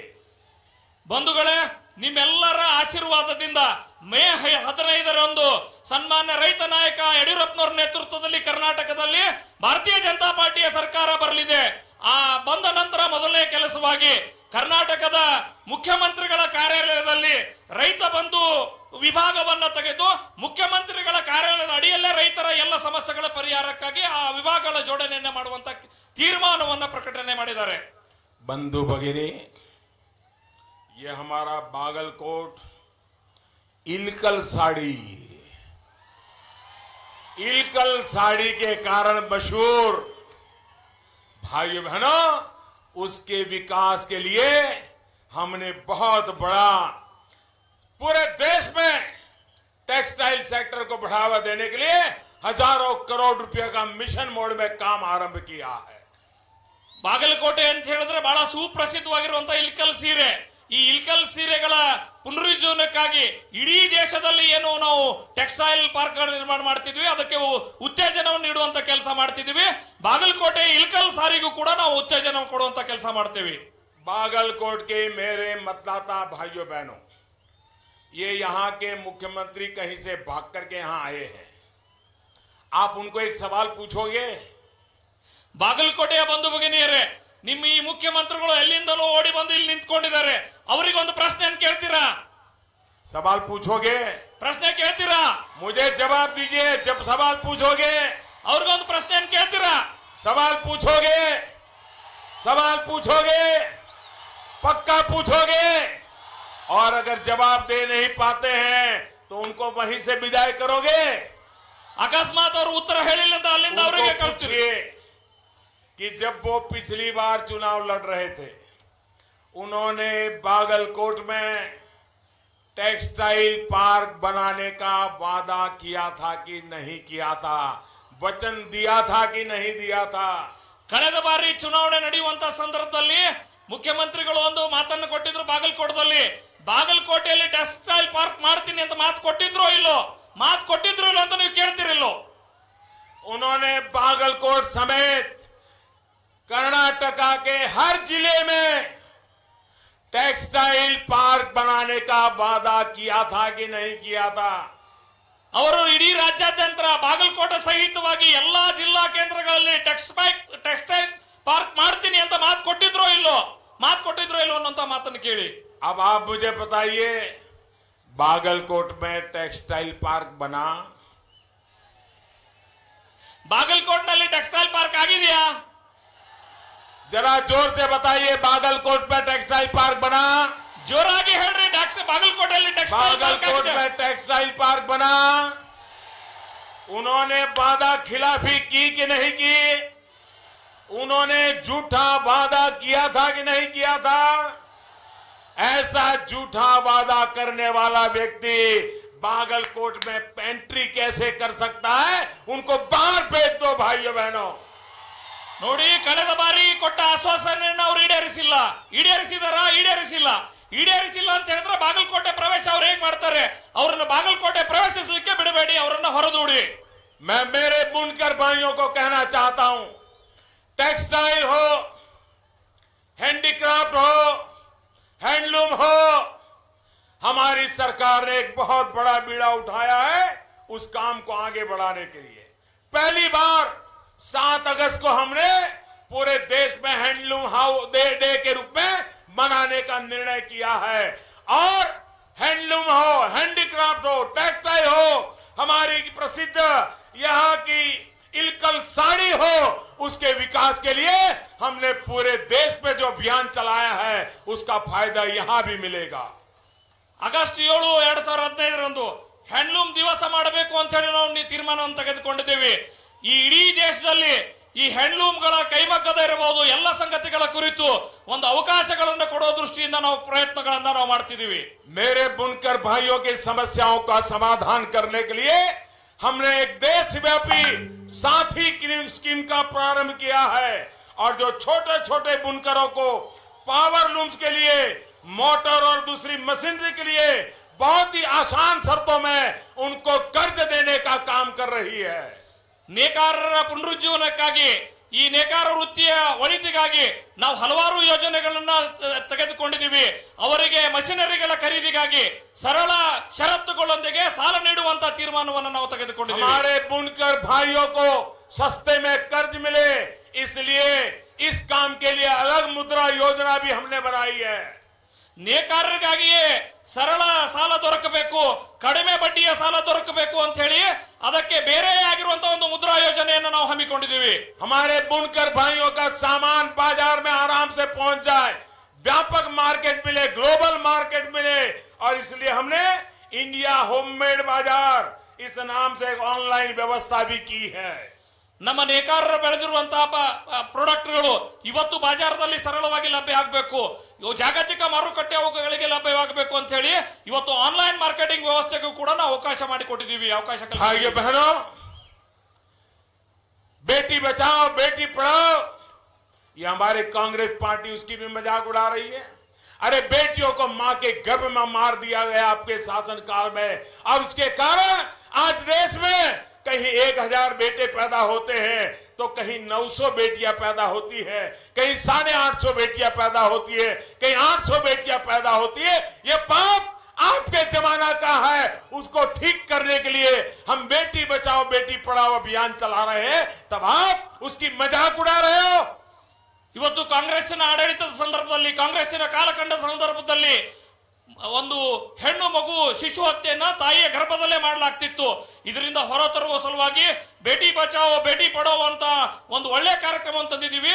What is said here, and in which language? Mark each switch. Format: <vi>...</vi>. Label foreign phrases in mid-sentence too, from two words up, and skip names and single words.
<kn>ಬಂಧುಗಳೇ, ನಿಮ್ಮೆಲ್ಲರ ಆಶೀರ್ವಾದದಿಂದ ಮೇ 15ರಂದು ಸನ್ಮಾನ್ಯ ರೈತ ನಾಯಕ ಯಡಿಯೂರಪ್ಪನವರ ನೇತೃತ್ವದಲ್ಲಿ ಕರ್ನಾಟಕದಲ್ಲಿ ಭಾರತೀಯ ಜನತಾ ಪಾರ್ಟಿಯ ಸರ್ಕಾರ ಬರಲಿದೆ. ಆ ಬಂದ ನಂತರ ಮೊದಲನೇ ಕೆಲಸವಾಗಿ ಕರ್ನಾಟಕದ ಮುಖ್ಯಮಂತ್ರಿಗಳ ಕಾರ್ಯಾಲಯದಲ್ಲಿ ರೈತ ಬಂಧು ವಿಭಾಗವನ್ನು ತೆಗೆದು ಮುಖ್ಯಮಂತ್ರಿಗಳ ಕಾರ್ಯಾಲಯದ ಅಡಿಯಲ್ಲೇ ರೈತರ ಎಲ್ಲ ಸಮಸ್ಯೆಗಳ ಪರಿಹಾರಕ್ಕಾಗಿ ಆ ವಿಭಾಗಗಳ ಜೋಡಣೆಯನ್ನು ಮಾಡುವಂತ ತೀರ್ಮಾನವನ್ನು ಪ್ರಕಟಣೆ ಮಾಡಿದ್ದಾರೆ.</kn> <hi>बंधु भगिनी, ये हमारा बागलकोट इलकल साड़ी के कारण मशहूर, भाइयों बहनों, उसके विकास के लिए हमने बहुत बड़ा पूरे देश में</hi> <en>textile sector</en> <hi>को बढ़ावा देने के लिए हजारों करोड़ रुपए का</hi> <en>mission mode</en> <hi>में काम आरंभ किया है.</hi> <kn>ಬಾಗಲಕೋಟೆ ಅಂತ ಹೇಳಿದ್ರೆ ಬಹಳ ಸುಪ್ರಸಿದ್ಧವಾಗಿರುವಂತಹ ಇಲ್ಕಲ್ ಸೀರೆ, ಈ ಇಲ್ಕಲ್ ಸೀರೆಗಳ ಪುನರುಜ್ಜೀವನಕ್ಕಾಗಿ ಇಡೀ ದೇಶದಲ್ಲಿ ಏನು ನಾವು</kn> <en>textile park</en> <kn>ನಿರ್ಮಾಣ ಮಾಡ್ತಿದ್ವಿ, ಅದಕ್ಕೆ ಉತ್ತೇಜನವನ್ನು ನೀಡುವಂತ ಕೆಲಸ ಮಾಡ್ತಿದ್ವಿ. ಬಾಗಲಕೋಟೆ ಇಲ್ಕಲ್ ಸಾರಿಗೂ ಕೂಡ ನಾವು ಉತ್ತೇಜನ ಕೊಡುವಂತ ಕೆಲಸ ಮಾಡ್ತೀವಿ.</kn> <hi>बागलकोट के मेरे मतदाता भाइयों बहनों, ये यहाँ के मुख्यमंत्री कहीं से भाग करके यहाँ आए हैं. आप उनको एक सवाल पूछोगे?</hi> <kn>ಬಾಗಲಕೋಟೆಯ ಬಂಧು ಭಗಿನಿಯರೇ, ನಿಮ್ಮ ಈ ಮುಖ್ಯಮಂತ್ರಿಗಳು ಎಲ್ಲಿಂದಲೂ ಓಡಿ ಬಂದು ಇಲ್ಲಿ ನಿಂತ್ಕೊಂಡಿದ್ದಾರೆ, ಅವರಿಗೊಂದು ಪ್ರಶ್ನೆಯನ್ನು ಕೇಳ್ತೀರಾ?</kn> <hi>सवाल पूछोगे?</hi> <kn>ಪ್ರಶ್ನೆ ಕೇಳ್ತೀರಾ?</kn> <hi>मुझे जवाब दीजिए. जब सवाल पूछोगे,</hi> <kn>ಅವ್ರಿಗೊಂದು ಪ್ರಶ್ನೆಯನ್ನು ಕೇಳ್ತೀರಾ?</kn> <hi>सवाल पूछोगे, सवाल पूछोगे, पक्का पूछोगे. और अगर जवाब दे नहीं पाते हैं तो उनको वहीं से विदाई करोगे.</hi> <kn>ಅಕಸ್ಮಾತ್ ಅವರು ಉತ್ತರ ಹೇಳಿಲ್ಲ ಅಂತ ಅಲ್ಲಿಂದ ಅವರಿಗೆ</kn> <hi>उनको</hi> <kn>ಕಳಿಸ್ತೀವಿ.</kn> <hi>पूछिए कि जब वो पिछली बार चुनाव लड़ रहे थे, उन्होंने बागलकोट में</hi> <en>textile park</en> <hi>बनाने का वादा किया था कि नहीं किया था, वचन दिया था कि नहीं दिया था.</hi> <kn>ಕಳೆದ ಬಾರಿ ಚುನಾವಣೆ ನಡೆಯುವಂತ ಸಂದರ್ಭದಲ್ಲಿ ಮುಖ್ಯಮಂತ್ರಿಗಳು ಒಂದು ಮಾತನ್ನು ಕೊಟ್ಟಿದ್ರು. ಬಾಗಲಕೋಟೆಯಲ್ಲಿ</kn> <en>textile park</en> <kn>ಮಾಡ್ತೀನಿ ಅಂತ ಮಾತು ಕೊಟ್ಟಿದ್ರು ಇಲ್ಲೋ? ಮಾತು ಕೊಟ್ಟಿದ್ರು ಇಲ್ಲ ಅಂತ ನೀವು ಕೇಳ್ತಿರಿಲ್ಲೋ?</kn> <hi>उन्होंने बागलकोट समेत कर्नाटका के हर जिले में</hi> <en>textile park</en> <hi>बनाने का वादा किया था कि नहीं किया था.</hi> <kn>ಅವರು ಇಡೀ ರಾಜ್ಯಾದ್ಯಂತ ಬಾಗಲಕೋಟೆ ಸಹಿತವಾಗಿ ಎಲ್ಲಾ ಜಿಲ್ಲಾ ಕೇಂದ್ರಗಳಲ್ಲಿ</kn> <en>textile park</en> <kn>ಮಾಡ್ತೀನಿ ಅಂತ ಮಾತು ಕೊಟ್ಟಿದ್ರು ಇಲ್ಲೋ? ಮಾತು ಕೊಟ್ಟಿದ್ರು ಇಲ್ಲೋ ಅನ್ನೋಂತ ಮಾತನ್ನು ಕೇಳಿ.</kn> <hi>अब आप मुझे बताइए, बागलकोट में</hi> <en>textile park</en> <hi>बना?</hi> <kn>ಬಾಗಲಕೋಟ್ನಲ್ಲಿ</kn> <en>textile park</en> <kn>ಆಗಿದೆಯಾ?</kn> <hi>जरा जोर से बताइए, बागलकोट में</hi> <en>textile park</en> <hi>बना?</hi> <kn>ಜೋರಾಗಿ ಹೇಳ್ರಿ. ಬಾಗಲಕೋಟೆಯಲ್ಲಿ</kn> <en>textile park</en> <hi>बागलकोट</hi> <kn>ಆಗಿದೆ.</kn> <hi>में</hi> <en>textile park</en> <hi>बना? उन्होंने वादा खिलाफी की कि नहीं की? उन्होंने झूठा वादा किया था कि नहीं किया था? ऐसा झूठा वादा करने वाला व्यक्ति बागलकोट में पेंट्री कैसे कर सकता है? उनको बाहर भेज दो भाइयों बहनों.</hi> <kn>ನೋಡಿ, ಕಳೆದ ಬಾರಿ ಕೊಟ್ಟ ಆಶ್ವಾಸನೆಯನ್ನು ಅವರು ಈಡೇರಿಸಿಲ್ಲ. ಈಡೇರಿಸಿಲ್ಲ ಅಂತ ಹೇಳಿದ್ರೆ ಬಾಗಲಕೋಟೆ ಪ್ರವೇಶ ಅವ್ರು ಹೇಗ್ ಮಾಡ್ತಾರೆ? ಅವರನ್ನು ಬಾಗಲಕೋಟೆ ಪ್ರವೇಶಿಸಲಿಕ್ಕೆ ಬಿಡಬೇಡಿ, ಅವರನ್ನು ಹೊರದೂಡಿ.</kn> <hi>मैं मेरे बुनकर भाइयों को कहना चाहता हूं, टेक्सटाइल हो, हैंडीक्राफ्ट हो, हैंडलूम हो, हमारी सरकार ने एक बहुत बड़ा बीड़ा उठाया है उस काम को आगे बढ़ाने के लिए. पहली बार 7 अगस्त को हमने पूरे देश में</hi> <en>handloom day</en> <hi>के रूप में मनाने का निर्णय किया है. और हैंडलूम हो, हैंडीक्राफ्ट हो, टेक्सटाइल हो, हमारी प्रसिद्ध यहाँ की इलकल साड़ी हो, उसके विकास के लिए हमने पूरे देश में जो अभियान चलाया है उसका फायदा यहाँ भी मिलेगा.</hi> <kn>ಆಗಸ್ಟ್ 7, 2015 ಹ್ಯಾಂಡ್ಲೂಮ್ ದಿವಸ ಮಾಡಬೇಕು ಅಂತ ಹೇಳಿ ನಾವು ತೀರ್ಮಾನವನ್ನು ತೆಗೆದುಕೊಂಡಿದ್ದೇವೆ. ಈ ಇಡೀ ದೇಶದಲ್ಲಿ ಈ ಹ್ಯಾಂಡ್ಲೂಮ್ಗಳ ಕೈಮಗ್ಗದ ಇರಬಹುದು ಎಲ್ಲ ಸಂಗತಿಗಳ ಕುರಿತು ಒಂದು ಅವಕಾಶಗಳನ್ನು ಕೊಡೋ ದೃಷ್ಟಿಯಿಂದ ನಾವು ಪ್ರಯತ್ನಗಳನ್ನು ನಾವು ಮಾಡ್ತಿದ್ದೀವಿ.</kn> <hi>मेरे बुनकर भाइयों की समस्याओं का समाधान करने के लिए हमने एक देशव्यापी साथी स्कीम का प्रारंभ किया है. और जो छोटे छोटे बुनकरों को</hi> <en>power looms</en> <hi>के लिए, मोटर और दूसरी मशीनरी के लिए बहुत ही आसान शर्तों में उनको कर्ज देने का काम कर रही है.</hi> <kn>ನೇಕಾರರ ಪುನರುಜ್ಜೀವನಕ್ಕಾಗಿ, ಈ ನೇಕಾರ ವೃತ್ತಿಯ ಒಳಿತಿಗಾಗಿ ನಾವು ಹಲವಾರು ಯೋಜನೆಗಳನ್ನ ತೆಗೆದುಕೊಂಡಿದ್ದೀವಿ. ಅವರಿಗೆ ಮಷಿನರಿಗಳ ಖರೀದಿಗಾಗಿ ಸರಳ ಷರತ್ತುಗಳೊಂದಿಗೆ ಸಾಲ ನೀಡುವಂತ ತೀರ್ಮಾನವನ್ನು ನಾವು ತೆಗೆದುಕೊಂಡಿದ್ದೀವಿ.</kn> <hi>हमारे बुनकर भाइयों को सस्ते में कर्ज मिले, इसलिए इस काम के लिए अलग मुद्रा योजना भी हमने बनाई है.</hi> <kn>ನೇಕಾರರಿಗಾಗಿಯೇ ಸರಳ ಸಾಲ ದೊರಕಬೇಕು, ಕಡಿಮೆ ಬಡ್ಡಿಯ ಸಾಲ ದೊರಕಬೇಕು ಅಂತ ಹೇಳಿ ಅದಕ್ಕೆ ಬೇರೆ ಆಗಿರುವಂತಹ ಒಂದು ಮುದ್ರಾ ಯೋಜನೆಯನ್ನು ನಾವು ಹಮ್ಮಿಕೊಂಡಿದ್ದೀವಿ.</kn> <hi>हमारे बुनकर भाइयों का सामान बाजार में आराम से पहुंच जाए, व्यापक मार्केट मिले,</hi> <en>global market</en> <hi>मिले. और इसलिए हमने इंडिया होममेड बाजार इस नाम से एक ऑनलाइन व्यवस्था भी की है.</hi> <kn>ನಮ್ಮ ನೇಕಾರರು ಬೆಳೆದಿರುವಂತಹ ಪ್ರಾಡಕ್ಟ್ಗಳು ಇವತ್ತು ಬಾಜಾರದಲ್ಲಿ ಸರಳವಾಗಿ ಲಭ್ಯ ಆಗಬೇಕು, ಜಾಗತಿಕ ಮಾರುಕಟ್ಟೆ ಅವುಗಳಿಗೆ ಲಭ್ಯವಾಗಬೇಕು ಅಂತ ಹೇಳಿ ಇವತ್ತು</kn> <en>online marketing</en> <kn>ವ್ಯವಸ್ಥೆಗೂ ಕೂಡ ನಾವು ಅವಕಾಶ ಮಾಡಿಕೊಟ್ಟಿದ್ದೀವಿ.</kn> <hi>भाइयों बहनों, बेटी बचाओ बेटी पढ़ाओ, ये हमारे कांग्रेस पार्टी उसकी भी मजाक उड़ा रही है. अरे बेटियों को मां के गर्भ में मार दिया गया आपके शासनकाल में, और उसके कारण आज देश में कहीं 1000 बेटे पैदा होते हैं तो कहीं 900 बेटियां पैदा होती है, कहीं 850 बेटियां पैदा होती है, कहीं 800 बेटियां पैदा होती है। ये पाप आपके जमाना का है, उसको ठीक करने के लिए हम बेटी बचाओ बेटी पढ़ाओ अभियान चला रहे हैं, तब आप उसकी मजाक उड़ा रहे हो।</hi> <kn>ಇವತ್ತು ಕಾಂಗ್ರೆಸ್ಸಿನ ಆಡಳಿತದ ಸಂದರ್ಭದಲ್ಲಿ, ಕಾಂಗ್ರೆಸ್ಸಿನ ಕಾಲಖಂಡದ ಸಂದರ್ಭದಲ್ಲಿ ಒಂದು ಹೆಣ್ಣು ಮಗು ಶಿಶು ಹತ್ಯೆಯನ್ನ ತಾಯಿಯ ಗರ್ಭದಲ್ಲೇ ಮಾಡಲಾಗ್ತಿತ್ತು. ಇದರಿಂದ ಹೊರತರುವ ಸಲುವಾಗಿ ಬೇಟಿ ಬಚಾವೋ ಬೇಟಿ ಪಢಾವೋ ಅಂತ ಒಂದು ಒಳ್ಳೆ ಕಾರ್ಯಕ್ರಮ ತಂದಿದ್ದೀವಿ.</kn>